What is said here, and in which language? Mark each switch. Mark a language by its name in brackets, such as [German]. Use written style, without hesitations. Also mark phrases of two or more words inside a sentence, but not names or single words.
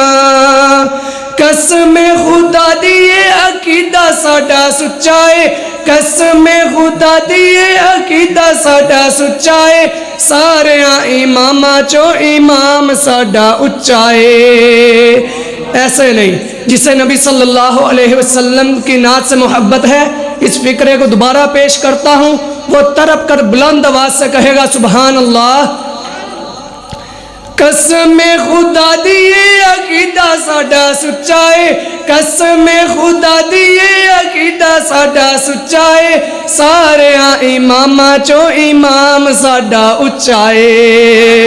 [Punjabi] قسم خدا دی عقیدہ ساڈا سچا ہے، قسم خدا دی عقیدہ ساڈا سچا ہے. سارے اماماں چوں امام ساڈا اچا ہے. [Urdu] ایسے نہیں، جسے نبی [Arabic] صلى الله عليه وسلم [Urdu] کی نعت سے محبت ہے، اس فقرے کو دوبارہ پیش کرتا ہوں. وہ طرف کر بلند آواز سے کہے گا [Arabic] سبحان الله. [Punjabi] قسم خدا دی عقیدہ ساڈا سچا ہے، قسم خدا دی عقیدہ ساڈا سچا ہے. سارے اماماں چوں امام ساڈا اچا ہے.